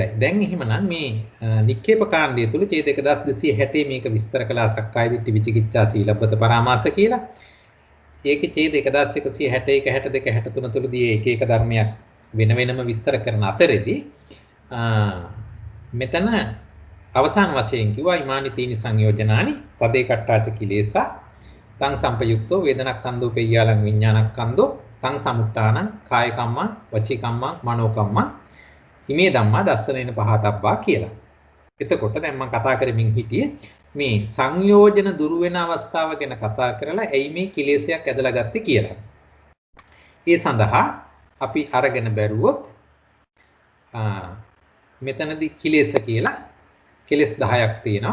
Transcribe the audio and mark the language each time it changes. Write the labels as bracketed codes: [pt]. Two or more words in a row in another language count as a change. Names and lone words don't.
[si] දැන් එහෙමනම් මේ නික්කේප කාණ්ඩය තුල ඡේද 1260 මේක විස්තර කළා සක්කාය දිට්ඨි විචිකිච්ඡා සීලබ්බත පරාමාස කියලා. ඒකේ ඡේද 1161 62 63 තුලදී එක එක ධර්මයක් වෙන වෙනම විස්තර කරන අතරේදී මෙතන අවසාන වශයෙන් කිව්වා [pi] ඉමානි තීනි සංයෝජනානි පදේ කට්ටාච කිලේසා තං සම්පයුක්තෝ වේදනක්ඛන්தோ පෙය්‍යාලං විඥානක්ඛන්தோ තං සමුට්ඨානං කාය කම්මං වචී කම්මං මනෝ කම්මං ඉමේ ධම්මා දස්සනේන පහතබ්බා කියලා. [si] එතකොට දැන් මම කතා කරමින් හිටියේ මේ සංයෝජන දුරු වෙන අවස්ථාව ගැන කතා කරලා ඇයි මේ කිලේශයක් ඇදලා ගත්තේ කියලා. ඒ සඳහා අපි අරගෙන බැලුවොත් මෙතනදී කිලේශ කියලා කෙලෙස් 10ක් තියෙනවා.